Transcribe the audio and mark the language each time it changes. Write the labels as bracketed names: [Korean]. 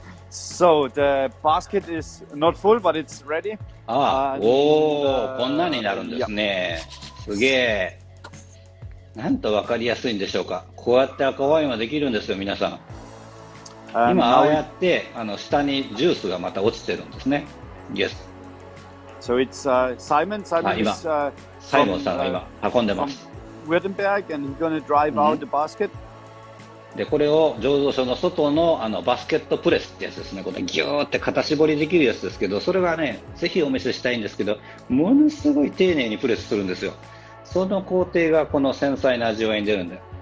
[English] So the basket is not full, but it's ready. [Japanese] こんなになるんですね。すげえ。なんとわかりやすいんでしょうか。こうやって赤ワインはできるんですよ、皆さん。今ああやって下にジュースがまた落ちてるんですね。 [English] Yes. So it's Simon. Simon is [Japanese] サイモンさんが今運んでます。 [English] Württemberg, and he's gonna drive out the basket. [Japanese] でこれを醸造所の外のバスケットプレスってやつですね。これギューって型絞りできるやつですけど、それがね、ぜひお見せしたいんですけど、ものすごい丁寧にプレスするんですよ。その工程がこの繊細な味わいに出るんで。